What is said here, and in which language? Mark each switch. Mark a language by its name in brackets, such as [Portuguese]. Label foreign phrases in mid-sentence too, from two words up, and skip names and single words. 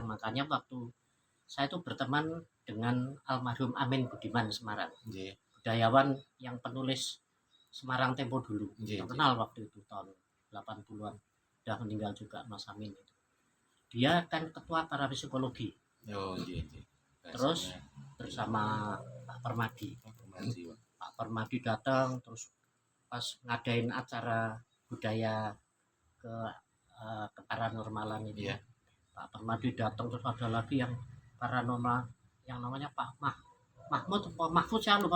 [Indonesian] Makanya waktu saya tuh berteman dengan almarhum Amin Budiman Semarang, nggih, budayawan yang penulis Semarang Tempo dulu, nggih, terkenal waktu itu tahun 80-an, udah meninggal juga Mas Amin itu. Dia kan ketua para psikologi [Javanese] oh nggih, nggih. [Indonesian] Terus Bahasanya bersama Pak Permadi. informasi, Pak. Pak Permadi datang terus pas ngadain acara budaya ke paranormalan itu. Iya. Pak Permadi datang, terus ada lagi yang paranormal yang namanya Pak Mahmud, Mahfud, saya lupa